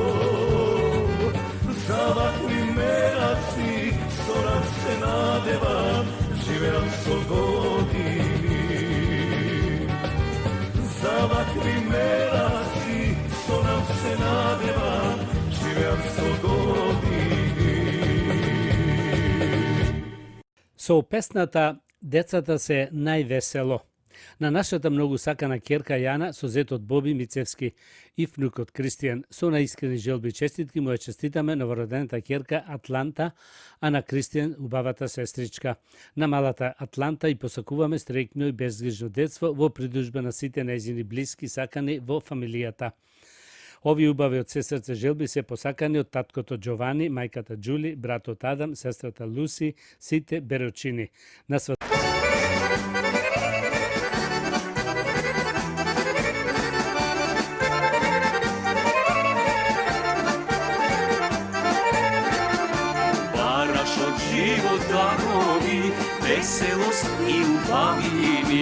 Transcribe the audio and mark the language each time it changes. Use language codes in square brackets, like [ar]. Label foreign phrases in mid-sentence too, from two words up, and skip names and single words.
[mk] За овакви мераци, што нам се надевам, живјам 100 години. За овакви мераци, што нам се надевам, живјам 100 години. Со песната Децата се највесело. На нашата многу сакана ќерка Јана со зетот Боби Мицевски и внукот Кристијан со наискрени желби и честитки му ја честитаме новородената ќерка Атланта, а на Кристијан убавата сестричка. На малата Атланта и посакуваме стрекно и безгрижно детство во придужба на сите нејзини блиски сакани во фамилијата. Овие убави од се срце желби се посакани од таткото Джовани, мајката Џули, братот Адам, сестрата Луси, сите Берочини. На Бараш од живот дарови, веселост и љубавини,